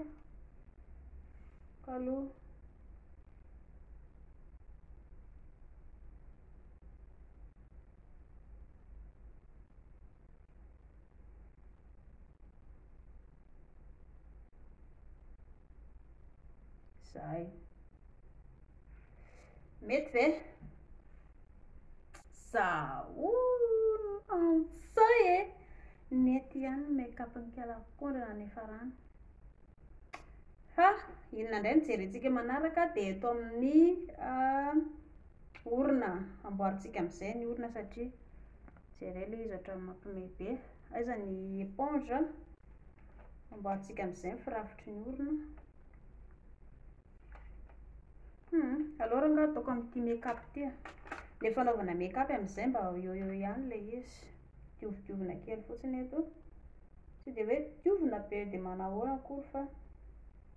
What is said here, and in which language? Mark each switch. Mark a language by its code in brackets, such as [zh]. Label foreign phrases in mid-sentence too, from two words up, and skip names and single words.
[mg] Kaloha. Zay. Mety ve? Antsay nety ihany ny make-up ny kalakondrana nefa rano. Inona indray no jerentsika manaraka dia eto amin'ny orona amboarintsika amin'izay ny orona satria jereo ilay izy ohatran'ny mampiomehy be. Aiza ny éponge amboarintsika amin'izay ny firafitry ny orona. Alors rangaha ataoko amin'ity make-up ity. Ilay fanaovana make-up amin'izay mba eo ihany ilay izy. Diovina kely fotsiny eto. Tsy dia hoe diovina be dia manahoana akory fa